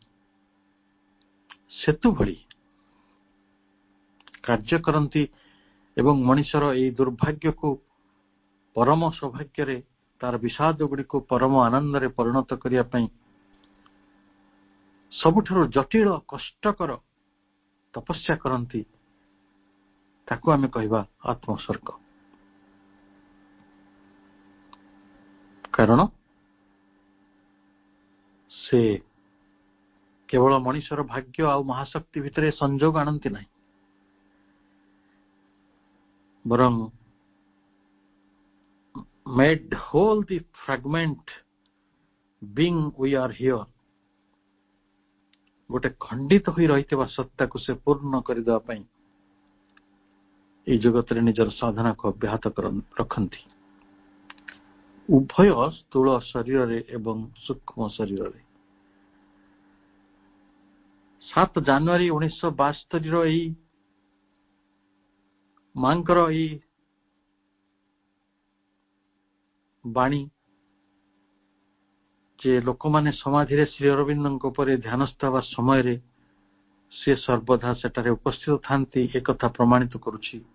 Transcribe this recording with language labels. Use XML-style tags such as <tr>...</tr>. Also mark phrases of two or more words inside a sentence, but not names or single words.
<or>ସେତୁ ଭଳି କାର୍ଯ୍ୟ କରନ୍ତି ଏବଂ ମଣିଷର ଏହି ଦୁର୍ଭାଗ୍ୟକୁ ପରମ ସୌଭାଗ୍ୟରେ, ତାର ବିଷାଦ ଗୁଡ଼ିକୁ ପରମ ଆନନ୍ଦରେ ପରିଣତ କରିବା ପାଇଁ ସବୁଠାରୁ ଜଟିଳ କଷ୍ଟକର ତପସ୍ୟା କରନ୍ତି, ତାକୁ ଆମେ କହିବା ଆତ୍ମସର୍ଗ। କାରଣ ସେ କେବଳ ମଣିଷର ଭାଗ୍ୟ ଆଉ ମହାଶକ୍ତି ଭିତରେ ସଂଯୋଗ ଆଣନ୍ତି ନାହିଁ,</or> <en>ବରଂ made whole the fragment being we are here,</en> <or>ଗୋଟେ ଖଣ୍ଡିତ ହୋଇ ରହିଥିବା ସତ୍ତାକୁ ସେ ପୂର୍ଣ୍ଣ କରିଦେବା ପାଇଁ ଏହି ଜଗତରେ ନିଜର ସାଧନାକୁ ଅବ୍ୟାହତ ରଖନ୍ତି, ଉଭୟ ସ୍ଥୂଳ ଶରୀରରେ ଏବଂ ସୂକ୍ଷ୍ମ ଶରୀରରେ। 7 ଜାନୁଆରୀ 1972ର ଏହି ମାଙ୍କର ଏହି ବାଣୀ ଯେ ଲୋକମାନେ ସମାଧିରେ ଶ୍ରୀ ଅରବିନ୍ଦଙ୍କ ଉପରେ ଧ୍ୟାନସ୍ଥ ହେବା ସମୟରେ ସେ ସର୍ବଦା ସେଠାରେ ଉପସ୍ଥିତ ଥାନ୍ତି, ଏକଥା ପ୍ରମାଣିତ କରୁଛି</or>